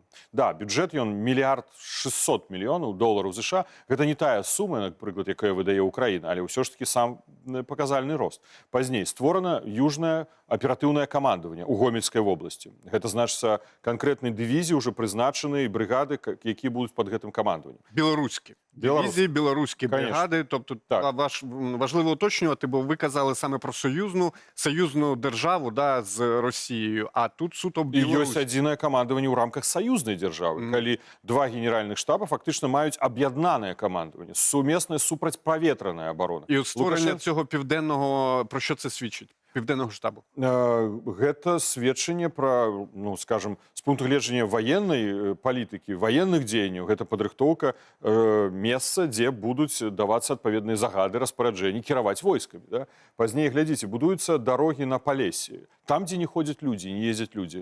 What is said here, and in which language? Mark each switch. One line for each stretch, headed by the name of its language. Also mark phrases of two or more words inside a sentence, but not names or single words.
Belarusian: Да, бюджэт ён $1 600 мільёнаў США. Гэта не тая сума, напрыклад, якая выдае Украіна, але ўсё ж таки сам паказальны рост. Пазней створана южнае аператыўнае камандаванне ў Гомельскай вобласці. Гэта значыцца канкрэтныя дывізіі ўжо прызначаныя брыгады, якія будуць пад гэтым камандаваннем.
Ukrainian: Білоруські. Дивізії, білоруські бригади. Тобто Так. важливо уточнювати, бо ви казали саме про союзну державу, да, з Росією, а тут суто І Білорусь.
Belarusian: ёсць адзінае камандаванне ў рамках саюзнай дзяржавы, калі два генеральных штаба фактычна маюць аб'яднанае камандаванне, сумеснае супрацьпаветраная абарона.
Ukrainian: І от створення Лукашенко- цього південного, про що це свідчить? Південного штабу.
Belarusian: Гэта сведчанне пра, ну, скажем, з пункту гледжання ваеннай палітыкі, ваенных дзеянняў, гэта падрыхтоўка месца, дзе будуць давацца адпаведныя загады, распараджэнні, кіраваць войскамі. Да? Пазней, глядзіце, будуюцца дарогі на Палесе. Там, дзе не ходзяць людзі, не ездзяць людзі.